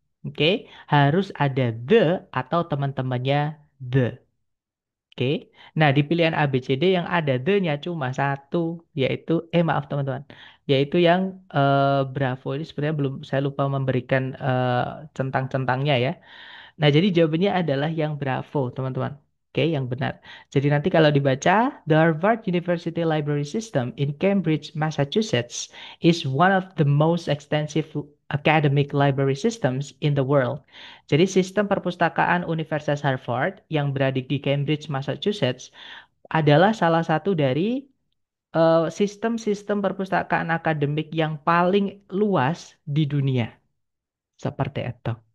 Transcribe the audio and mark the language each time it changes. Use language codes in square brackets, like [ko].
[id] Oke, harus ada the atau teman-temannya the. Oke. Nah, di pilihan A, B, C, D yang ada the-nya cuma satu, yaitu, maaf teman-teman, yaitu yang Bravo ini sebenarnya belum, saya lupa memberikan centang-centangnya ya. Nah, jadi jawabannya adalah yang Bravo, teman-teman. Oke, yang benar. Jadi nanti kalau dibaca, [en] the Harvard University Library System in Cambridge, Massachusetts is one of the most extensive academic library systems in the world. [id] Jadi sistem perpustakaan Universitas Harvard yang berada di Cambridge, Massachusetts adalah salah satu dari sistem-sistem perpustakaan akademik yang paling luas di dunia. Seperti itu.